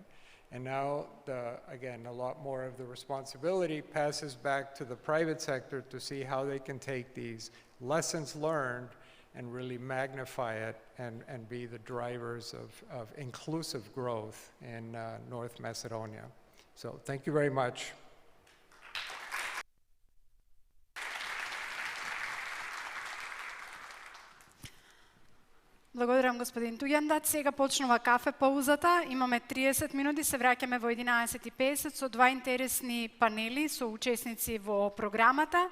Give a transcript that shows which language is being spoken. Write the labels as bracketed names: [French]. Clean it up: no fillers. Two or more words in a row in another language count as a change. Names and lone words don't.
[English] And now, again, a lot more of the responsibility passes back to the private sector to see how they can take these lessons learned and really magnify it and be the drivers of inclusive growth in North Macedonia. So thank you very much. [Macedonian] Благодарам, господин Туѓандат. Сега почнува кафе паузата. Имаме 30 минути, се враќаме во 11:50 со два интересни панели со учесници во програмата.